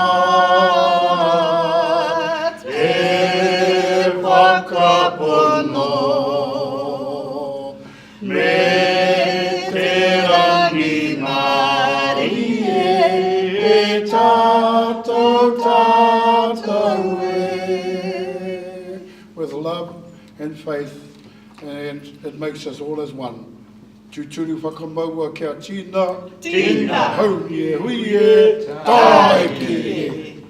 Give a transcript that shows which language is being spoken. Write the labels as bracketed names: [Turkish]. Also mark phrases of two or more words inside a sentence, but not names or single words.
[Māori] Wakapono, me te rangi mari e tātou e. [English] With love and faith, and it makes us all as one. [Māori] Tūturu whakamaua kia tīna, Tīna. hau e hui e, tae ki.